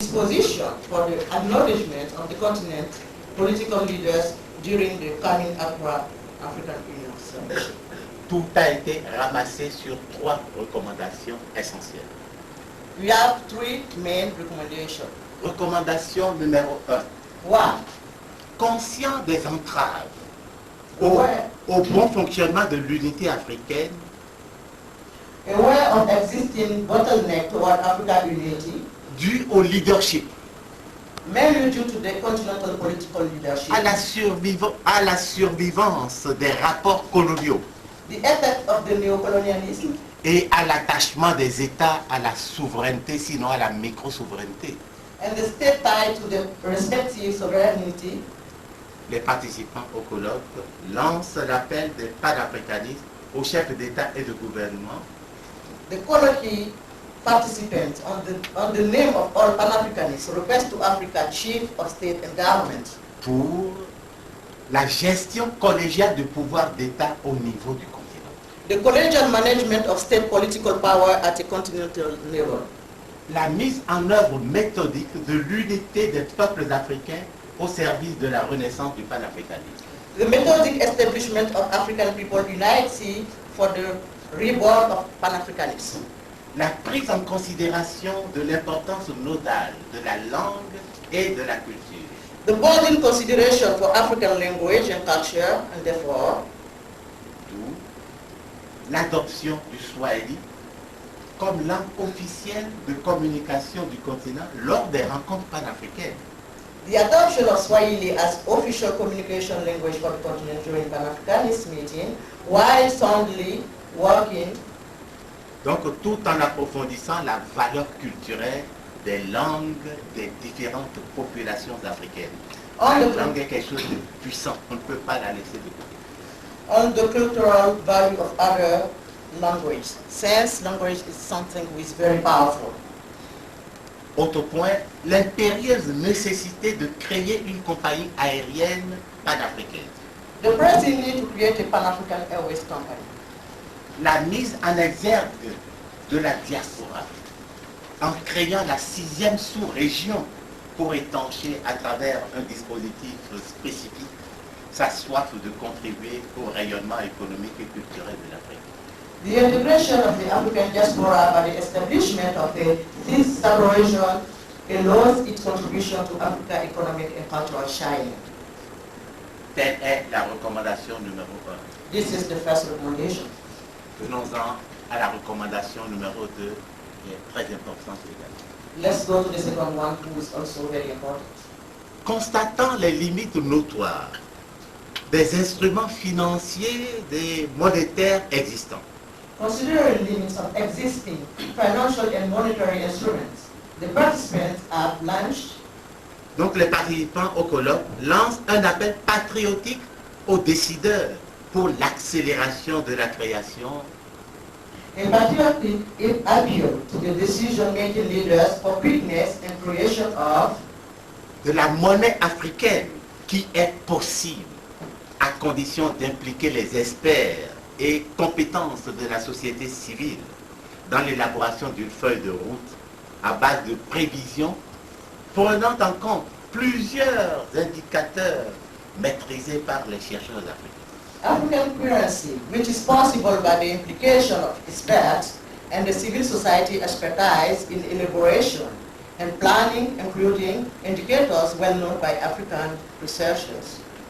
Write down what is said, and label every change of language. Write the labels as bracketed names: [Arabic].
[English] disposition for the acknowledgement of the continent political leaders during the coming Accra African Union Summit. [French] Tout a été ramassé sur 3 recommandations essentielles. [English] We have 3 main recommendations. [French] Recommandation numéro 1. 1. Conscient des entraves au bon fonctionnement de l'unité africaine, [English] Aware of existing bottleneck toward African unity, [French] dû au leadership, [English] mainly due to the continental political leadership, [French] à la survivance des rapports coloniaux [English] the effect of the neocolonialism, [French] et à l'attachement des États à la souveraineté, sinon à la micro-souveraineté. [English] and the state tied to the respective sovereignty. [French] Les participants au colloque lancent l'appel des panafricanistes aux chefs d'État et de gouvernement [English] The colloquy participants on the name of all Pan-Africanists request to Africa chief of state and government [French] pour la gestion collégiale du pouvoir d'État au niveau du continent. [English] the collegial management of state political power at a continental level, [French] La mise en œuvre méthodique de l'unité des peuples africains au service de la renaissance du panafricanisme. [English] the methodic establishment of African people unity for the reborn of Pan-Africanism, [French] La prise en considération de l'importance nodale de la langue et de la culture. [English] the bold in consideration for African language and culture, and therefore [French] D'où l'adoption du Swahili comme langue officielle de communication du continent lors des rencontres panafricaines. [English] the adoption of Swahili as official communication language for the continent during Pan-Africanist meeting, while soundly working [French] Donc tout en approfondissant la valeur culturelle des langues des différentes populations africaines. [English] on [French] La [English] the, [French] langue est quelque chose de puissant, on ne peut pas la laisser de côté. [English] on the cultural value of other language, since language is something which is very powerful. [French] Autre point, l'impérieuse nécessité de créer une compagnie aérienne panafricaine. [English] The pressing need to create a Pan-African Airways company. [French] La mise en exergue de la diaspora en créant la 6e sous-région pour étancher à travers un dispositif spécifique sa soif de contribuer au rayonnement économique et culturel de l'Afrique. [English] The integration of the African diaspora by the establishment of the fifth sub-region allows its contribution to Africa economic and cultural shining. [French] Telle est la recommandation numéro 1. [English] This is the first recommendation. [French] Venons-en à la recommandation numéro 2, qui est très importante également. [English] Let's go to the second one, who is also very important. [French] Constatant les limites notoires des instruments financiers des monétaires existants, [English] Considering the limits of existing financial and monetary instruments, the participants have launched [French] donc les participants au colloque lancent un appel patriotique aux décideurs pour l'accélération de la création [English] a patriotic appeal to the decision-making leaders for quickness and creation of [French] de la monnaie africaine qui est possible à condition d'impliquer les experts et compétences de la société civile dans l'élaboration d'une feuille de route à base de prévisions prenant en compte plusieurs indicateurs maîtrisés par les chercheurs africains. [English] African currency, which is possible by the implication of experts and the civil society expertise in elaboration and planning, including indicators well known by African researchers.